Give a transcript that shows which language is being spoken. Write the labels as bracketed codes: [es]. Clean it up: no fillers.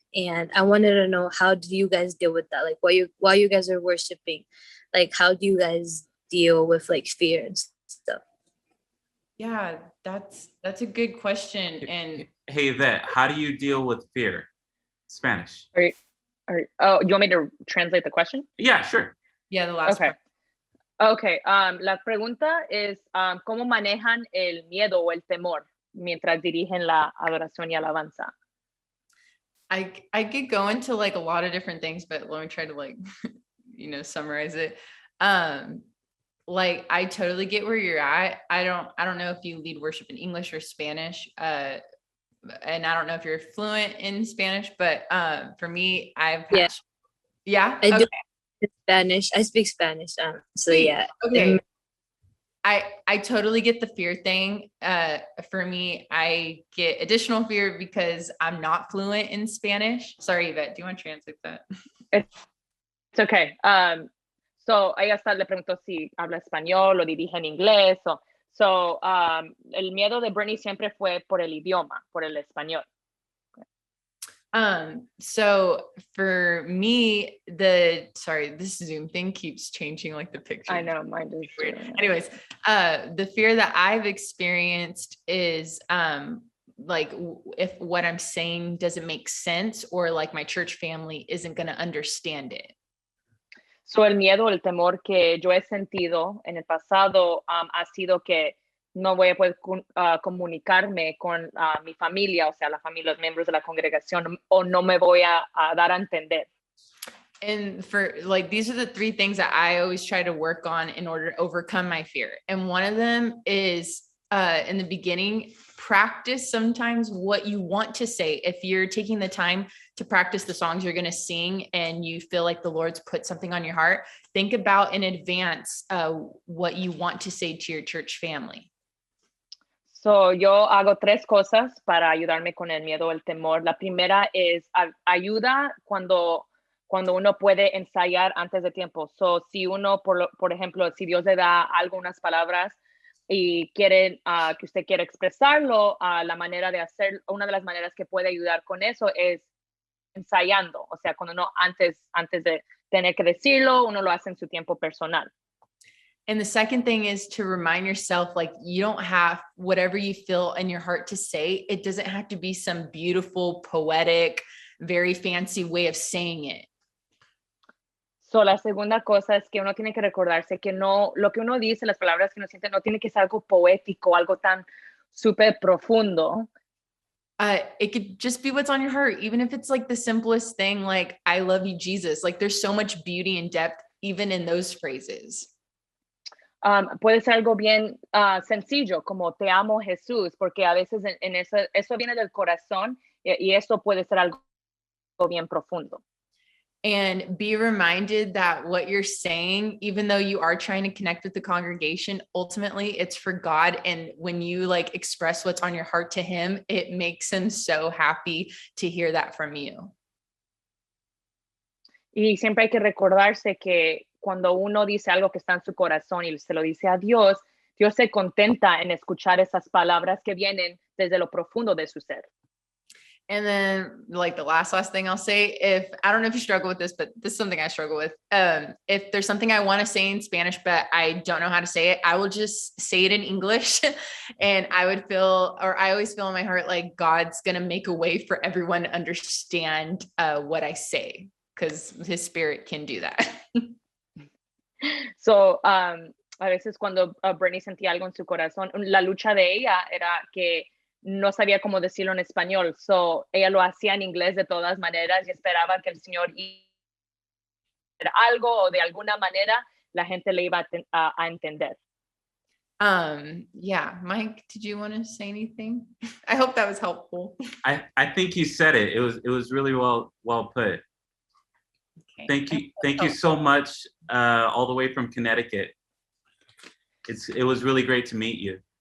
[en] And I wanted to know, how do you guys deal with that? Like while you guys are worshiping, like how do you guys deal with like fear and stuff? Yeah, that's a good question. And hey, Vet, how do you deal with fear? Spanish. Oh, you want me to translate the question? Yeah, sure. Yeah, the last part. Okay. [es] La pregunta es, ¿cómo manejan el miedo o el temor mientras dirigen la adoración y alabanza? [en] I could go into like a lot of different things, but let me try to like, you know, summarize it. Like I totally get where you're at. I don't know if you lead worship in English or Spanish. And I don't know if you're fluent in Spanish, but for me, I do Spanish. I speak Spanish. So yeah. Okay. I totally get the fear thing. For me, I get additional fear because I'm not fluent in Spanish. Sorry, Yvette, do you want to translate that? It's okay. [es] So ella le preguntó si habla español o dirige en inglés. So el miedo de Brittany siempre fue por el idioma, por el español. [en] So for me, this Zoom thing keeps changing like the picture. I know, mine does. Weird. Anyways, the fear that I've experienced is like if what I'm saying doesn't make sense, or like my church family isn't going to understand it. [es] So el miedo, el temor que yo he sentido en el pasado ha sido que no voy a poder comunicarme con mi familia, o sea, los miembros de la congregación, o no me voy a dar a entender. [en] And for like, these are the three things that I always try to work on in order to overcome my fear. And one of them is in the beginning, practice sometimes what you want to say. If you're taking the time to practice the songs you're going to sing and you feel like the Lord's put something on your heart, think about in advance what you want to say to your church family. [es] So yo hago 3 cosas para ayudarme con el miedo o el temor. La primera es ayuda cuando uno puede ensayar antes de tiempo. So si uno, por ejemplo, si Dios le da algunas palabras y quiere que usted quiera expresarlo, la manera de hacer, una de las maneras que puede ayudar con eso es ensayando. O sea, cuando uno antes de tener que decirlo, uno lo hace en su tiempo personal. [en] And the second thing is to remind yourself, like, you don't have whatever you feel in your heart to say. It doesn't have to be some beautiful, poetic, very fancy way of saying it. [es] So, la segunda cosa es que uno tiene que recordarse que no, lo que uno dice, las palabras que uno siente, no tiene que ser algo poético, algo tan súper profundo. [en] It could just be what's on your heart, even if it's like the simplest thing, like, I love you, Jesus. Like, there's so much beauty and depth, even in those phrases. [es] Puede ser algo bien sencillo, como te amo, Jesús, porque a veces en eso viene del corazón y eso puede ser algo bien profundo. [en] And be reminded that what you're saying, even though you are trying to connect with the congregation, ultimately it's for God. And when you like express what's on your heart to him, it makes him so happy to hear that from you. [es] Y siempre hay que recordarse que cuando uno dice algo que está en su corazón y se lo dice a Dios, Dios se contenta en escuchar esas palabras que vienen desde lo profundo de su ser. [en] And then like the last thing I'll say, if I don't know if you struggle with this, but this is something I struggle with. If there's something I want to say in Spanish, but I don't know how to say it, I will just say it in English. And I always feel in my heart, like God's going to make a way for everyone to understand what I say, because his spirit can do that. [es] So, a veces cuando Brittany sentía algo en su corazón, la lucha de ella era que no sabía cómo decirlo en español, so ella lo hacía en inglés de todas maneras y esperaba que el Señor hiciera algo o de alguna manera la gente le iba a entender. [en] Yeah, Mike, did you want to say anything? I hope that was helpful. I think you said it. It was really well put. Okay. Thank you so much, all the way from Connecticut. It was really great to meet you.